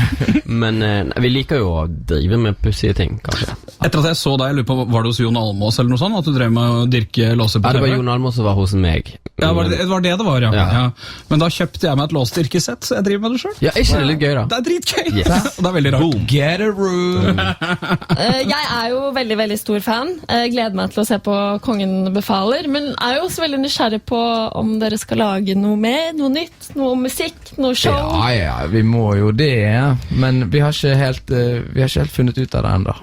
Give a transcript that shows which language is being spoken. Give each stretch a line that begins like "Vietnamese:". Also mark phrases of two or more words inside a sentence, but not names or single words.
Norwegian: Men vi liker jo å drive med pussige ting, kanskje. Etter at jeg så deg, jeg lurer på, var det hos Jon Almaas eller noe sånt? At du drev med å dirke låser på Ja, det var TV? Jon Almaas som var hos meg. Ja, det var det var, ja. Ja. Men da kjøpte jeg meg et låsdyrkesett, så jeg driver med det selv. Ja, er ikke det litt gøy da? Det er dritgøy! Yes. Og det er veldig rart.
English: Get a room!
Norwegian: Jeg er jo veldig, veldig stor fan. Jeg gleder meg til å se på Kongen befaler, men er jo også veldig nysgjerrig på om dere skal lage noe mer, noe nytt, noe musikk, noe show. Ja, vi må jo det, men vi har ikke helt funnet ut av det enda.